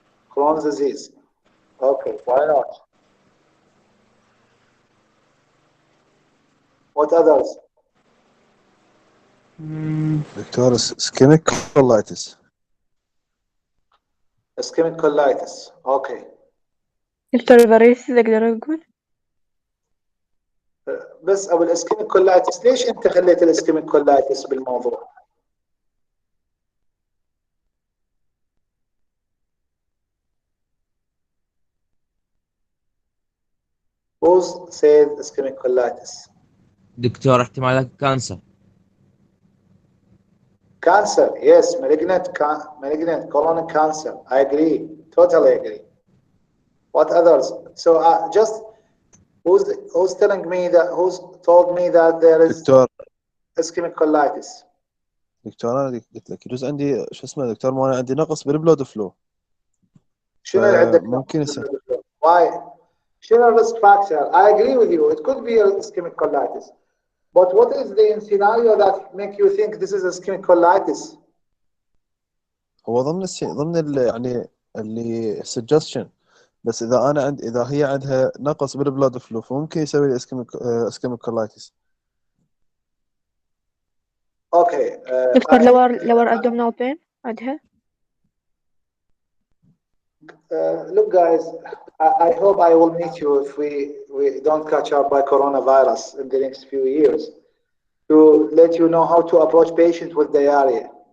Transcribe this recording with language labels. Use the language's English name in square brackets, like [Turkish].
[English] Crohn's disease. Okay, why not? What others? [Arabic] دكتور ischemic colitis. [English] Ischemic colitis. Okay. [Arabic] دكتور الفاريسيس اقدر اقول؟ بس او الاسكيميك كولايتس ليش انت خليت الاسكيميك كولايتس بالموضوع؟ [English] Who's said ischemic colitis? [Arabic] دكتور احتمالات كانسر. [English] Cancer, yes, malignant colon cancer. I agree, totally agree. What others? So just who's telling me that? Who's told me that there is [Arabic] دكتور [English] ischemic colitis? [Arabic] دكتور انا قلت لك يجوز عندي شو اسمه دكتور ما انا عندي نقص بالبلود فلو. شنو اللي عندك؟ ممكن يصير. [English] Why? شنو risk factor? I agree with you. It could be ischemic colitis. But what is the scenario that make you think this is ischemic colitis? [Arabic] هو ضمن يعني اللي [English] suggestion، [Arabic] بس اذا هي عندها نقص بالبلود فلو فممكن يسوي لي اسكيميك كولايتس. [English] Okay. [Arabic] دكتور [English] lower abdominal pain [Arabic] عندها؟ [English] Look guys, I hope I will meet you if we don't catch up by coronavirus in the next few years to let you know how to approach patients with diarrhea.